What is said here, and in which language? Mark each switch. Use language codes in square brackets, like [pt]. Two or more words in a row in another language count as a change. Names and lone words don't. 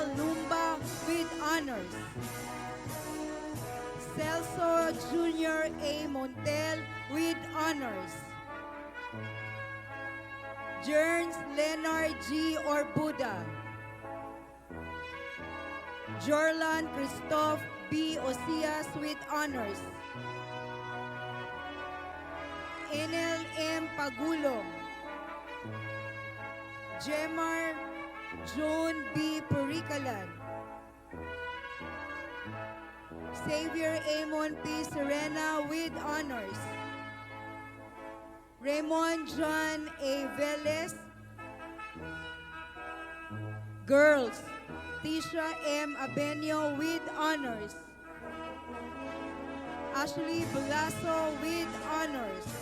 [en] Lumba with honors. Celso Jr. A. Montel with honors. Jerns Leonard G. Orbuda. Jorlan Christoph B. Osias with honors. Enel M. Pagulong. Jemar Joan B. Puricalan. Xavier Amon P. Serena with honors. Raymond John A. Velez. Girls, Tisha M. Abenio with honors. Ashley Belaso with honors.